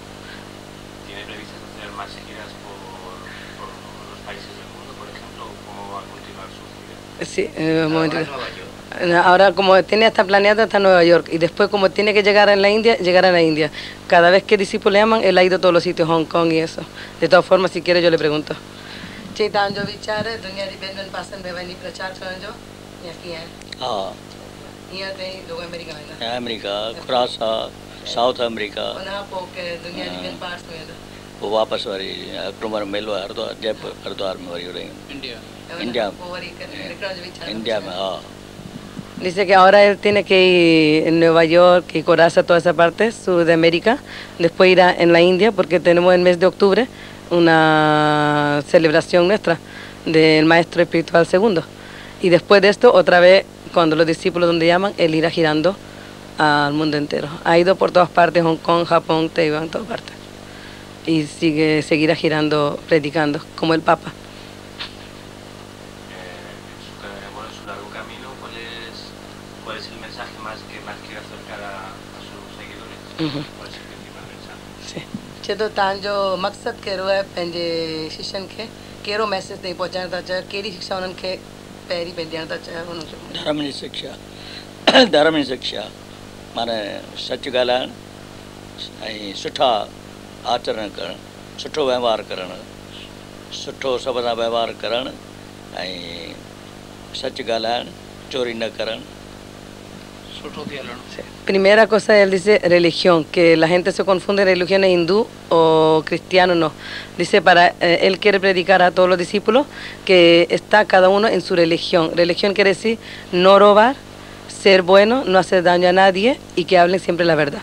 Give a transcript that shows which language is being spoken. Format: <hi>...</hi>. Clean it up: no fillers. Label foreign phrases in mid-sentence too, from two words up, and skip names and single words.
<es>¿Tiene previstas hacer más giras por los países del mundo, por ejemplo? ¿O cómo va a continuar su gira? Sí, un momentito. Ahora como tiene hasta planeado hasta Nueva York y después como tiene que llegar a la India, llegar a la India. Cada vez que discípulos le llaman, él ha ido a todos los sitios, Hong Kong y eso. De todas formas, si quiere yo le pregunto.</es> <sd>चेतांजो विचार दुनिया री ॿियनि पासनि में वञी प्रचार करण जो या कीअं हा ईअं ताईं लोग अमेरिका वेंदा अमेरिका खुरासा साउथ अमेरिका उन खां पोइ के दुनिया जी ॿियनि पार्ट्स में वेंदा पोइ वापसि वरी अक्टूबर में मेलो आहे हरिद्वार जयपुर हरिद्वार में वरी होॾे इंडिया पोइ वरी निकिरण जो वीचार इंडिया में हा.</sd> <es>Dice que ahora él tiene que ir en Nueva York y Coraza, toda esa parte, sur de América. Después irá en la India porque tenemos el mes de octubre una celebración nuestra del maestro espiritual segundo. Y después de esto, otra vez, cuando los discípulos donde llaman, él irá girando al mundo entero. Ha ido por todas partes, Hong Kong, Japón, Taiwán, todas partes. Y seguirá girando, predicando, como el Papa. En su largo camino, ¿cuál es el mensaje que más quiere acercar a sus seguidores? ¿Cuál es el principal mensaje? Sí.</es> <sd>छो तव्हांजो मक़सदु कहिड़ो आहे पंहिंजे शिष्यनि खे कहिड़ो मैसेज ताईं पहुचाइण था चाहियो कहिड़ी शिक्षा उन्हनि खे पहिरीं पंहिंजी ॾियण था चाहियो हुनजो धर्म जी शिक्षा धर्म जी शिक्षा माना सच ॻाल्हाइणु ऐं सुठा आचरण करणु सुठो वहिंवार करणु सुठो सभ सां वहिंवार करणु ऐं सच ॻाल्हाइणु चोरी न करणु.</sd> <es>Primera cosa, él dice religión, que la gente se confunde religiones hindú o cristiano, no. Dice, él quiere predicar a todos los discípulos que está cada uno en su religión. Religión quiere decir no robar, ser bueno, no hacer daño a nadie y que hablen siempre la verdad.</es>